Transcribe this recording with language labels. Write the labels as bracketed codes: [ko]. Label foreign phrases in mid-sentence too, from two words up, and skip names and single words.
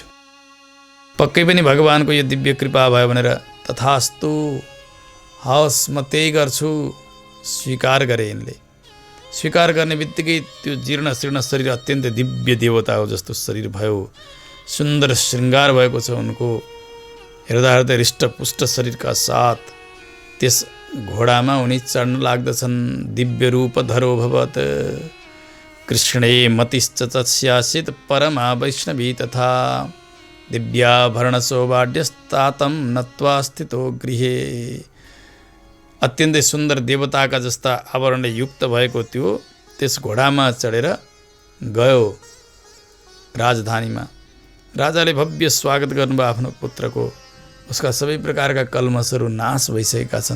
[ne] पक्कै पनि भगवानको यो दिव्य कृपा भयो भनेर तथास्तु, हवस् म त्यही गर्छु, स्वीकार गरे यिनले। स्वीकार गर्ने बित्तिकै त्यो जीर्ण शीर्ण शरीर अत्यन्तै दिव्य देवता हो जस्तो शरीर भयो। सुन्दर श्रृङ्गार भएको छ उनको। हेर्दा हेर्दै हृष्टपुष्ट शरीरका साथ त्यस घोडामा उनी चढ्न लाग्दछन्। [sa] दिव्य रूप धरो भवत कृष्णे मतिश्च तस्यासित परमा वैष्णवी तथा दिव्याभरण सौभाड्यस्तातं नत्वा स्थितो गृहे। [ne] अत्यन्तै सुन्दर देवताका जस्ता आवरणले युक्त भएको त्यो त्यस घोडामा चढेर गयो राजधानीमा। राजाले भव्य स्वागत गर्नुभयो आफ्नो पुत्रको। उसका सबै प्रकारका कल्मसहरू नाश भइसकेका छन्।